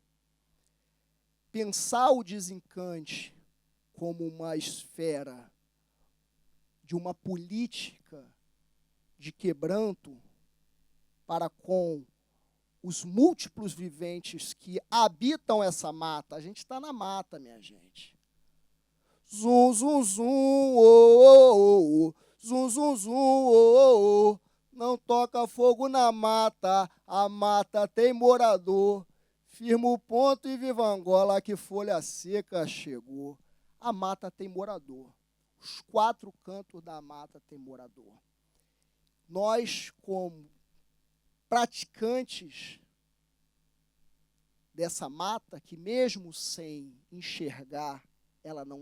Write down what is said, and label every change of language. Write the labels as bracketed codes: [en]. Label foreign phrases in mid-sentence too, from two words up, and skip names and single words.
[pt] Pensar o desencante como uma esfera de uma política de quebranto para com os múltiplos viventes que habitam essa mata. A gente está na mata, minha gente. Zum, zum, zum, oh, oh, oh. Zum, zum, zum, oh, oh, oh. não toca fogo na mata, a mata tem morador. Firma o ponto e viva Angola, que folha seca chegou. A mata tem morador. Os 4 cantos da mata tem morador. Nós, como praticantes dessa mata, que mesmo sem enxergar, ela não